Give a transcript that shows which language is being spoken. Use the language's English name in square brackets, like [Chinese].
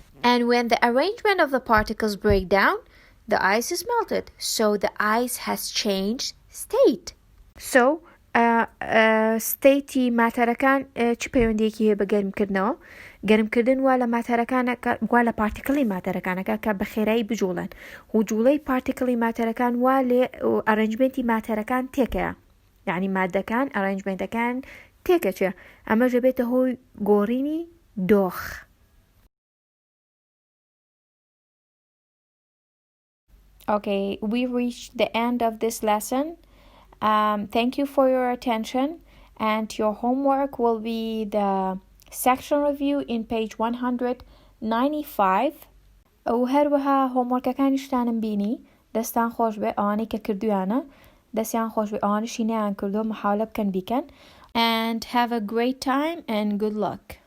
[English] And when the arrangement of the particles break down, the ice is melted. So the ice has changed state. [Central Kurdish] So, ستەیتی ماتەرەکان چ پەیوەندیەکی هەیە بە گەرمکردنەوە گەرمکردن وا لە ماتەرەکانەکە وا لە پارتیکڵی ماتەرەکانەکە کە بە خێرایی بجوڵن و جوڵەی پارتیکڵی ماتەرەکان وا لێ ئەرەنجمنتی ماتەرەکان تێکەیە یعنی مادەکان ئەرەنجمنتەکان تێکەچێ ئەمە ژەبێتە هۆی گۆڕینی دۆخ [English] Okay, we reached the end of this lesson. Thank you for your attention and your homework will be the section review in page 195 [Central Kurdish] و هەروەها هۆموەرکەکانیشتانم بینی دەستان خۆش بێ ئەوانەی کە کردویانە دەستیان خۆش بێ ئەوانشی نەیان کردو محاولە بکەن بیکەن [English] and have a great time and good luck